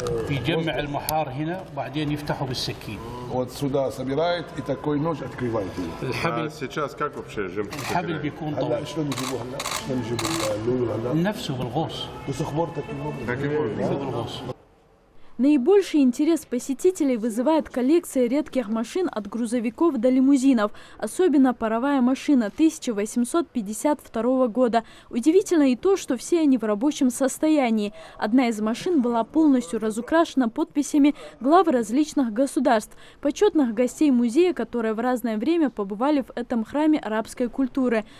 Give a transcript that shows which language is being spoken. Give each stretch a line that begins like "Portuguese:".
Arabic: يجمع المحار هنا وبعدين يفتحه بالسكين.
Russian: Вот сюда собирает и такой нож открывает. Сейчас как вообще жемчуг?
Arabic: الحبل بيكون طويل. شلون يجيبوه هلا؟ شلون يجيبوا اللولو هلا؟ نفسه بالغوص. وسخبرتك بالغوص.
Russian: Наибольший интерес посетителей вызывает коллекция редких машин от грузовиков до лимузинов. Особенно паровая машина 1852 года. Удивительно и то, что все они в рабочем состоянии. Одна из машин была полностью разукрашена подписями глав различных государств, почетных гостей музея, которые в разное время побывали в этом храме арабской культуры.